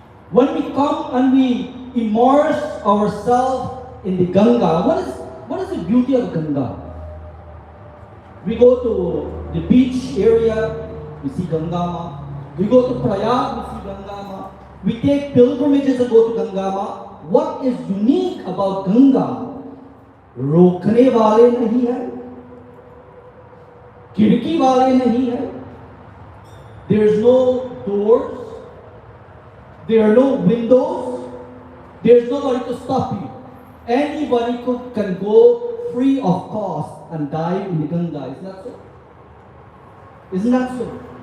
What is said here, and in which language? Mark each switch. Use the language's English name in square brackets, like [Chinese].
[English] When we come and we immerse ourselves in the Ganga, what is the beauty of Ganga? We go to the beach area, we see Gangama. We go to Prayag, we see Gangama. We take pilgrimages and go to Gangama. What is unique about Ganga? [Hindi] रोकने वाले नहीं है, खिड़की वाले नहीं है. [English] There is no doors, there are no windows, there is nobody to stop you. Anybody can go free of cost and dive in the Ganga. Isn't that so? Isn't that so?